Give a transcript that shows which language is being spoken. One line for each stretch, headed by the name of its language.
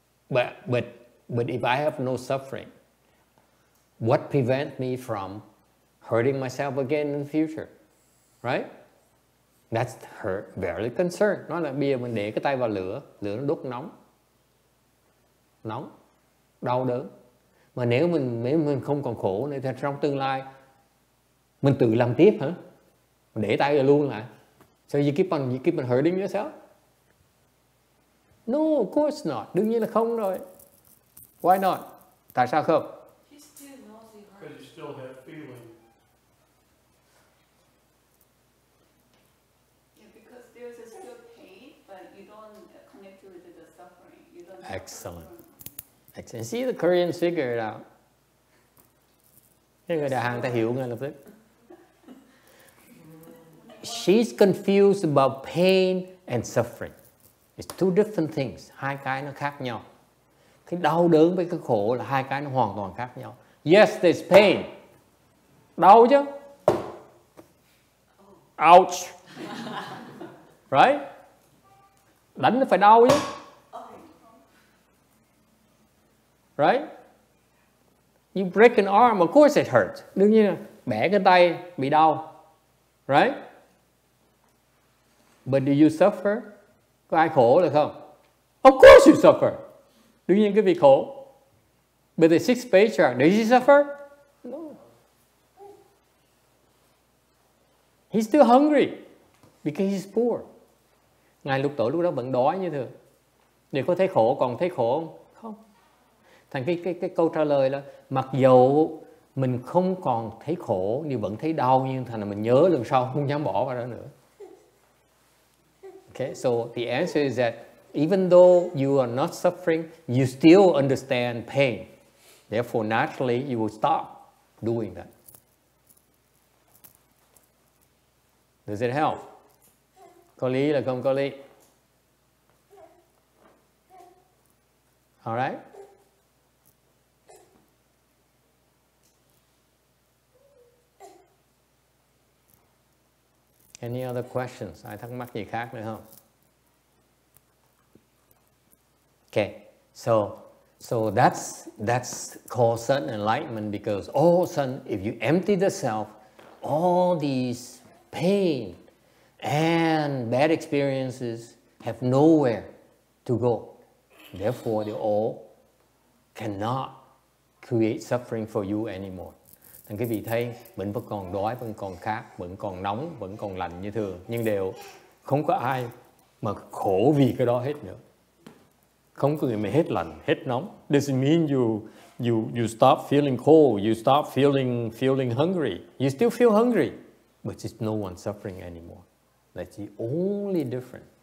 English: But if I have no suffering, what prevents me from hurting myself again in the future? Right? That's her very concerned.
Vietnamese: Nói là bây giờ mình để cái tay vào lửa nó đốt nóng, đau đớn. Mà nếu mình không còn khổ nữa thì trong tương lai mình tự làm tiếp hả? Mình để tay rồi luôn lại.
English: So you keep on hurting yourself? No, of course not.
Vietnamese: Đương nhiên là không rồi.
English: Why not?
Vietnamese: Tại sao không?
English: He still knows he hurt. Because you still have feeling. Yeah, because there's a still pain, but you don't connect to the suffering. You don't. Excellent. Excellent. See, the Koreans figure it out.
Vietnamese: Cái người Đà Hàn ta hiểu ngay lập tức.
English: She's confused about pain and suffering. It's two different things.
Vietnamese: Hai cái nó khác nhau. Cái đau đớn với cái khổ là hai cái nó hoàn toàn khác nhau.
English: Yes, there's pain.
Vietnamese: Đau chứ.
English: Ouch. Right?
Vietnamese: Đánh nó phải đau chứ.
English: Right? You break an arm, of course it hurts.
Vietnamese: Đương nhiên là bẻ cái tay bị đau.
English: Right? But do you suffer?
Vietnamese: Có ai khổ là không?
English: Of course you suffer.
Vietnamese: Đương nhiên cái việc khổ.
English: But the sixth patriarch, does he suffer? No. He's still hungry because he's poor.
Vietnamese: Ngài Lục Tổ lúc đó vẫn đói như thường. Nếu có thấy khổ, còn thấy khổ không? Không. Thành cái câu trả lời là mặc dầu mình không còn thấy khổ nhưng vẫn thấy đau, nhưng thành là mình nhớ lần sau không dám bỏ vào đó nữa.
English: Okay, so the answer is that even though you are not suffering, you still understand pain. Therefore, naturally, you will stop doing that. Does it help?
Vietnamese: Có lý là không có lý?
English: All right? Any other questions?
Vietnamese: Ai thắc mắc gì khác nữa không?
English: Okay, so that's called sudden enlightenment, because all of a sudden, if you empty the self, all these pain and bad experiences have nowhere to go. Therefore, they all cannot create suffering for you anymore.
Vietnamese: Thành cái vị thấy mình vẫn còn đói, vẫn còn khát, vẫn còn nóng, vẫn còn lạnh như thường, nhưng đều không có ai mà khổ vì cái đó hết nữa. Không có người mà hết lạnh, hết nóng.
English: Doesn't mean you stop feeling cold, you stop feeling hungry. You still feel hungry, but it's no one suffering anymore. That's the only difference.